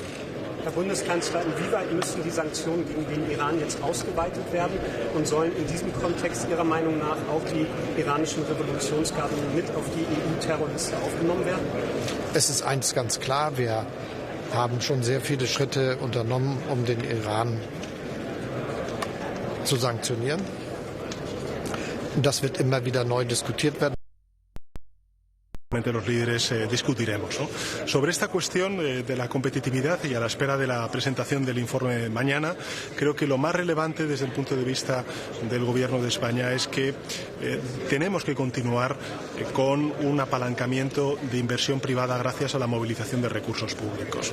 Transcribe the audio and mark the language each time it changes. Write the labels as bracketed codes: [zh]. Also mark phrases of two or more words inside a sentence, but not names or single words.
[de] Herr Bundeskanzler, inwieweit müssen die Sanktionen gegen den Iran jetzt ausgeweitet werden und sollen in diesem Kontext Ihrer Meinung nach auch die iranischen Revolutionsgarden mit auf die EU-Terrorliste aufgenommen werden? Es ist eins ganz klar, wir haben schon sehr viele Schritte unternommen, um den Iran zu sanktionieren. Und das wird immer wieder neu diskutiert werden. [es] los líderes discutiremos, ¿no? Sobre esta cuestión de la competitividad y a la espera de la presentación del informe mañana, creo que lo más relevante desde el punto de vista del Gobierno de España es que tenemos que continuar con un apalancamiento de inversión privada gracias a la movilización de recursos públicos.